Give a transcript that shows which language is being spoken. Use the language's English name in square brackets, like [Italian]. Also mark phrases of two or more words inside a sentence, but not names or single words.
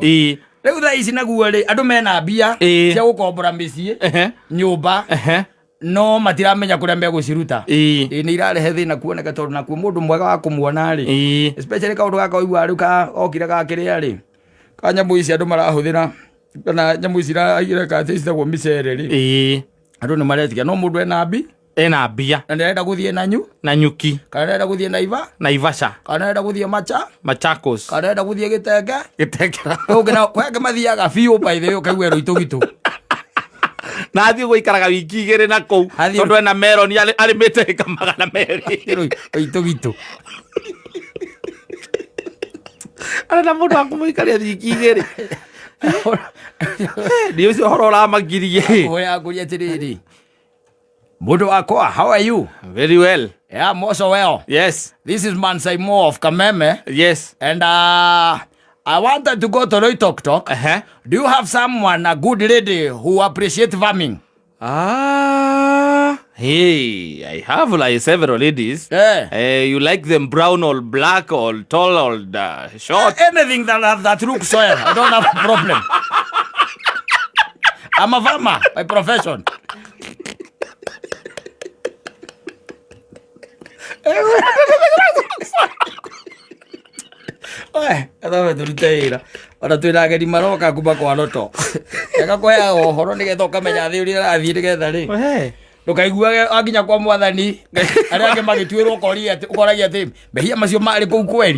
[Kikuyu] Rĩu thaa ici naguo rĩ andũ mena mbia cia gũkombora mĩciĩ nyũmba no matiramenya kũrĩa megũciruta nĩ irarehe thĩna kuoneka tondũ nakuo mũndũ mwega wa kũmuona rĩ especially kaũndũ gaka ũigua rĩu okire gakĩrĩa rĩ ka nyamũ ici andũ marahũthĩra kana nyamũ ici ireka atĩ citagwo mĩcere rĩ andũ nĩ maretikia no mũndũ ena mbia na nĩarenda gũthiĩ na nyuki kana nĩarenda gũthiĩ Naivasha kana nĩarenda gũthiĩ Machakos kana nĩarenda gũthiĩ Gĩtenge ũngĩna kwenge mathiaga biũ [English] by the way [Kikuyu] ũkaigua rũitũgitũ na athiĩ gũikaraga wiki 2 na kũu tondũ ena meroni arĩmĩte ĩka 200 rũitũgitũ arenda mũndũ wa kũmũikaria wiki 2 nĩ ũcio ũhoro ũramagirie yakũria atĩrĩrĩ Mudo Akoa, [English] how are you? Very well. Yeah, more so well. Yes. This is Mansai Mo of Kameme. Yes. And I wanted to go to Loitoktok. Do you have someone, a good lady, who appreciate farming? Hey, I have like several ladies. Yeah. You like them brown or black or tall or short? Anything that looks soil. I don't have a problem. I'm a farmer by profession. [Kikuyu] Adawe turiteira ora twirageri maroka kuba kwa loto eka kwa ohoro nigetha ukamenya thi uria rathii nigetha ri ndukaiguage aginya kwa mwathani aria ange magituirwo ukoragia ati mehia macio mari kuu kweri